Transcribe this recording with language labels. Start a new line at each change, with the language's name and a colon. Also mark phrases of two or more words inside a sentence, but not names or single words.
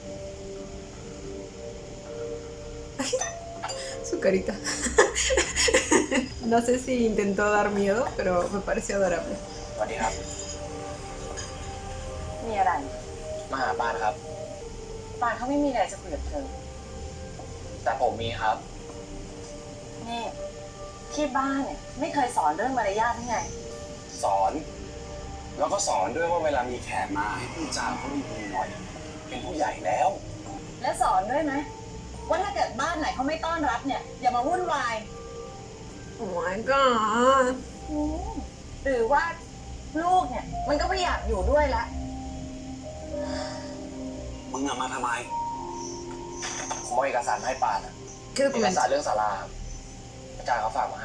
Spanish: Su carita. No sé si intentó dar miedo, pero me pareció adorable.
Thai: สวัสดีครับ มีอะไร มาหาปานครับ ปานเขาไม่มีอะไรจะคุยกับเธอ แต่ผมมีครับ นี่ที่บ้านเนี่ยไม่เคยสอนเรื่องมารยาททั้งไง สอน แล้วก็สอนด้วยว่าเวลามีแขกมาให้พูดจาเขาดีๆหน่อย เป็นผู้ใหญ่แล้ว และสอนด้วยไหมว่าถ้าเกิดบ้านไหนเขาไม่ต้อนรับเนี่ยอย่ามาวุ่นวาย
English: Oh my god.
Thai: หรือว่าลูกเนี่ยมันก็ไม่อยากอยู่ด้วยละ มึงมาทำไมผมเอาเอกสารมาให้ปานอะ
Spanish: ¿Qué
Thai: เอกสาร
Spanish: documento?
Thai: เรื่องศาลาครับอาจารย์เขาฝากมาให้